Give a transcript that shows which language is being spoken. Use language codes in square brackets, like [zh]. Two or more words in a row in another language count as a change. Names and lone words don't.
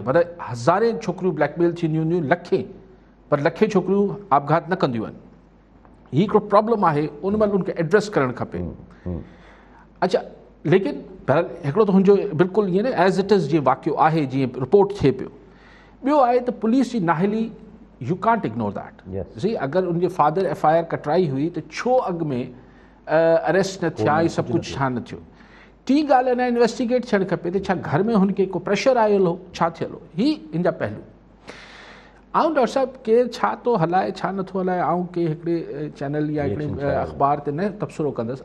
[sd] मतिलबु हज़ारे छोकिरियूं ब्लैकमेल थींदियूं हूंदियूं, लखे, पर लखे छोकिरियूं आपघात न कंदियूं आहिनि। हीउ हिकिड़ो प्रॉब्लम आहे, उन महिल उनखे एड्रेस करणु खपे। अच्छा, लेकिन बहरहाल हिकिड़ो त हुनजो बिल्कुलु ईअं न [en] as it is [sd] जीअं वाक़ियो आहे, जीअं रिपोर्ट थिए पियो। ॿियो आहे त पुलिस जी नाहेली, [en] You can't ignore that. [sd] सी अगरि उनजे फादर FIR कटराई हुई त छो अॻु में अरेस्ट न थिया, इहे सभु कुझु छा न थियो। टी ॻाल्हि अञा इन्वेस्टिगेट थियणु खपे त छा घर में हुनखे को प्रेशर आयल हो, छा थियल हो, ही हिन जा पहलू। आउं डॉक्टर साहिबु केरु छा थो हलाए छा नथो हलाए, आउं के हिकिड़े चैनल या हिकिड़े अख़बार ते न तबसरो कंदुसि।